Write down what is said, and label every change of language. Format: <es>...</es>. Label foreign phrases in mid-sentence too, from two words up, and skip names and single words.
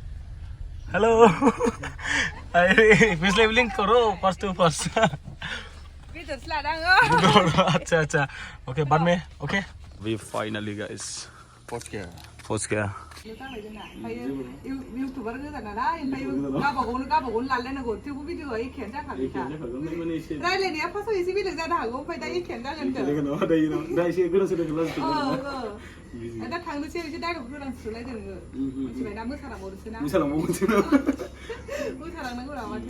<hi>हेलो अरे पिछले लिंक करो</hi> <en>first to first.</en> <hi>अच्छा ओके, बाद में ओके।</hi> <en>we finally guys</en> <hi>पहुंच गया।</hi> <brx>यूट्यूबर गोजाना ना, गावबागावनो लालायनांगौ, थेवबो भिडिअआ एखेयानो जाखागोनखा। रायलायनाया फार्स्टआव एसे बेलेग जानो हागौ, ओमफ्राय दा एखेयानो जागोन। दा थांनोसै, एसे डाइरेक्ट होनांसिगोनलाय जोङो, मिथिबाय ना? मोसालांबावनोसै ना, मोसालांनांगौ ना माथो।</brx>